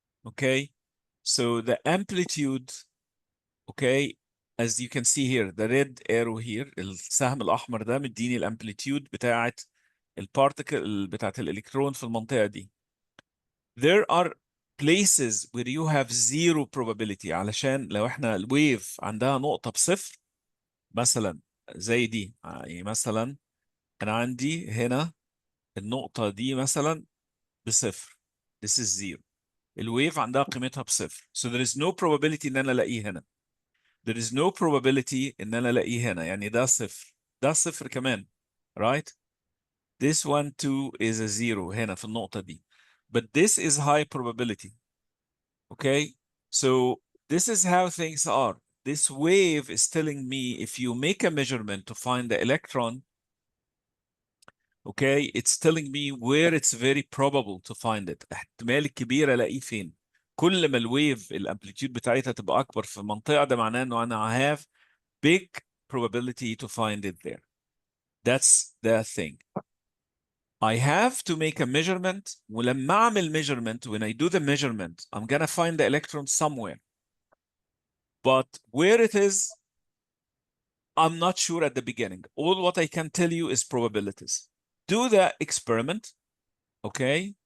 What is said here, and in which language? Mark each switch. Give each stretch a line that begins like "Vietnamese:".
English: Okay, so the amplitude, okay, as you can see here, the red arrow here,
Arabic: السهم الأحمر ده مديني الامبليتيود بتاعت البارتيكل بتاعت الإلكترون في المنطقة دي.
English: There are places where you have zero probability.
Arabic: علشان لو احنا الويف عندها نقطة بصفر مثلا زي دي، يعني مثلا انا عندي هنا النقطة دي مثلا بصفر.
English: This is zero.
Arabic: الويف عندها قيمتها بصفر.
English: So there is no probability
Arabic: ان انا الاقيه هنا.
English: There is no probability ان انا الاقيه هنا.
Arabic: يعني ده صفر، ده صفر كمان.
English: Right? This one too is a zero
Arabic: هنا في النقطة دي.
English: But this is high probability. Okay? So this is how things are. This wave is telling me if you make a measurement to find the electron, okay, it's telling me where it's very probable to find it.
Arabic: احتمال الكبير الاقيه فين. كل ما الويف الامبليتيود بتاعتها تبقى اكبر في منطقة، ده معناه انه انا
English: have big probability to find it there. That's the thing. I have to make a measurement.
Arabic: ولما اعمل
English: measurement, when I do the measurement, I'm gonna find the electron somewhere. But where it is, I'm not sure at the beginning. All what I can tell you is probabilities. Do the experiment, okay?